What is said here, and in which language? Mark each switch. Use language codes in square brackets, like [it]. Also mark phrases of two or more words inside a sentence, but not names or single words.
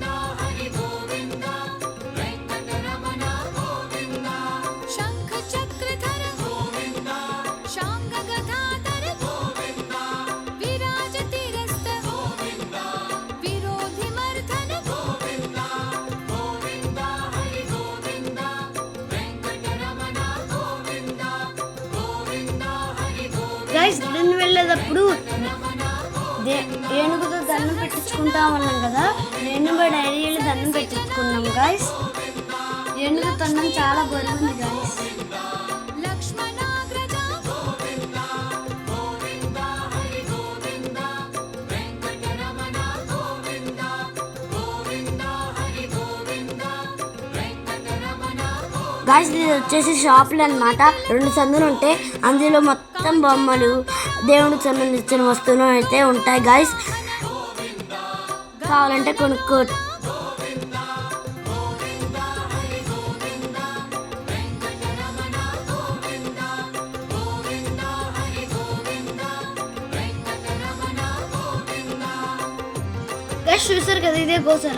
[sa] हरि गोविन्द वेङ्कटरमण गोविन्द शङ्ख चक्रधर गोविन्द शाङ्गगदाधर गोविन्द विराजतिरस्त गोविन्द विरोधिमर्दन गोविन्द गोविन्द हरि गोविन्द वेङ्कटरमण गोविन्द गोविन्द हरि गोविन्द [te] గైస్ గుడిని వెళ్ళేటప్పుడు ఏనుగుతో దండం పెట్టించుకుంటాం అన్నాం కదా, నేను కూడా డైరీ వెళ్ళి దండం పెట్టించుకున్నాం గైస్. ఏనుగు దండం చాలా బరువుంది గైస్. [sa] लक्ष्मणाग्रजा गोविन्द गोविन्द हरि गोविन्द वेङ्कटरमण गोविन्द गोविन्द हरि गोविन्द वेङ्कटरमण गोविन्द [te] గాయ్స్ ఇది వచ్చేసి షాపులు అన్నమాట. 2 సందులు ఉంటాయి, అందులో మొత్తం బొమ్మలు, దేవుడికి సంబంధించిన వస్తువులు అయితే ఉంటాయి గాయ్స్. కావాలంటే కొనుక్కో. గైస్ చూసారు కదా, ఇదే గోశాల.